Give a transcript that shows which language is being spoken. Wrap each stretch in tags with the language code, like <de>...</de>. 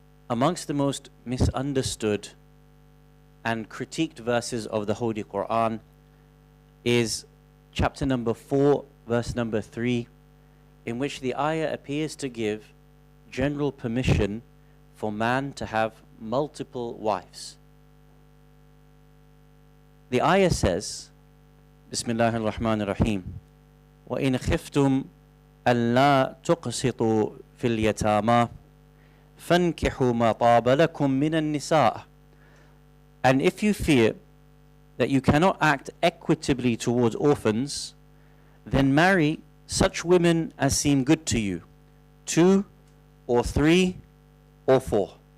<en>Amongst the most misunderstood and critiqued verses of the Holy Quran is chapter number 4, verse number 3, in which the ayah appears to give general permission for man to have multiple wives. The ayah says,</en> <ar>Bismillah ar-Rahman ar-Rahim, وَإِنْ خِفْتُمْ أَلَّا تُقْسِطُوا فِي الْيَتَامَى فَانْكِحُوا مَا طَابَ لَكُم مِّنَ النِّسَاءِ.</ar> <en>And if you fear that you cannot act equitably towards orphans, then marry such women as seem good to you, 2 or 3 or 4.</en>